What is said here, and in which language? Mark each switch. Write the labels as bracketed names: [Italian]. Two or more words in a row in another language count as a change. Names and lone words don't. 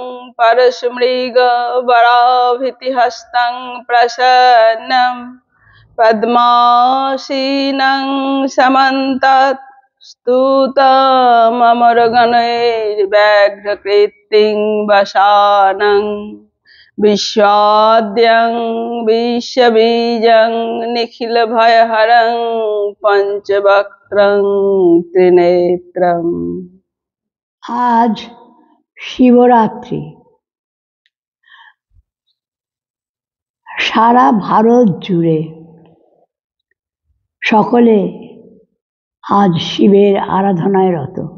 [Sanskrit] परशुमृगवराभितिहस्तं प्रसन्नं पद्मासीनं समन्तात् स्तुतममरगणैर्व्याघ्रकृतिं वसानं विश्वाद्यं विश्वबीजं निखिलभयहरं पञ्चवक्त्रं त्रिनेत्रम्। [Bangla] আজ শিবরাত্রি। সারা ভারত জুড়ে সকলে আজ শিবের আরাধনায় রত।